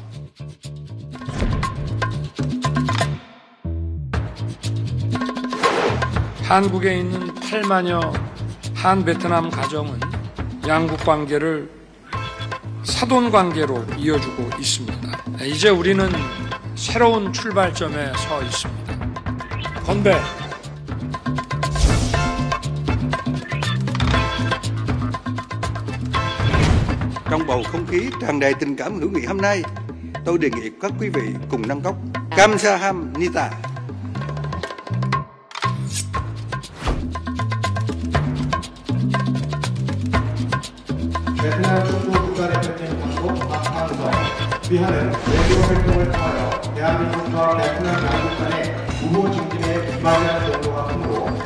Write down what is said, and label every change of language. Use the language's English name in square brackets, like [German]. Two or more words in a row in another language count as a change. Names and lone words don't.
[Korean] 한국에 있는 8만여 한베트남 가정은 양국 관계를 사돈 관계로 이어주고 있습니다. 이제 우리는 새로운 출발점에 서 있습니다. 건배! [Vietnamese] Trong bầu không khí tràn đầy tình cảm hữu nghị hôm nay, tôi đề nghị các quý vị cùng nâng cốc Kamsahamnida. [Korean] 베트남 축구 국가대표팀 감독 박항서 위하는 외교 활동을 통하여 대한민국과 베트남 양국 간의 우호 증진에 기반하는 정도가 크므로